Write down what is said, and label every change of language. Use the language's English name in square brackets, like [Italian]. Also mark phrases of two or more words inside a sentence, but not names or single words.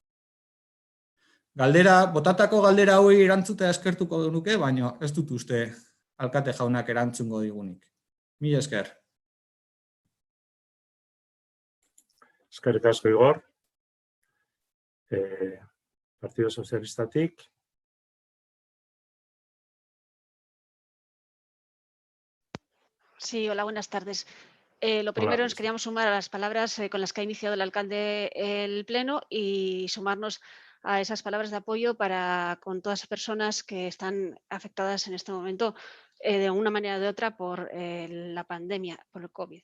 [Basque] Botatako galdera hauei erantzutea eskertuko nuke, baina ez dut uste alkate jaunak erantzungo digunik. Mila esker. Eskerrik asko, Igor. Partido Sozialistatik. [Spanish] Sí, hola, buenas tardes. Lo primero nos queríamos sumar a las palabras con las que ha iniciado el alcalde el pleno y sumarnos a esas palabras de apoyo con todas las personas que están afectadas en este momento de una manera o de otra por la pandemia, por el COVID.